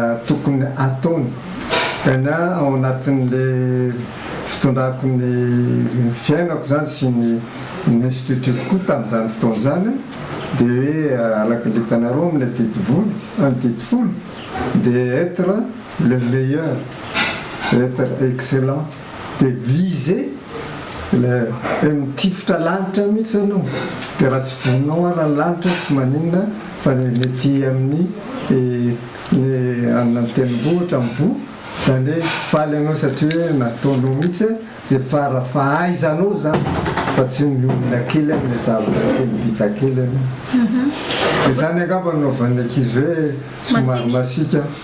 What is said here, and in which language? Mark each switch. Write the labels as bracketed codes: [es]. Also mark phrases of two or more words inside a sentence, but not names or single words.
[mg] tokony ataony kana ao anatin'le fitondrako ny fiainako zany sy ny institutko tamin'izany fotoana zany dia hoe alaka litanareo amin'le didy folo dia [fr] être le meilleur, être excellent [mg] dia viser mitifitra lanitra mihitsy anao dia raha tsy voninao ara ny lanitra tsy maninona fa mety amin'ny anina mitenimbohatra mivoa zany hoe faly anao satria hoe nataonao mihitsy zay farafahaizanao zany fa tsy miomina kely amin'le zavatra kely vita kely dia zany angamba naovan'ny ankizy hoe somary masika.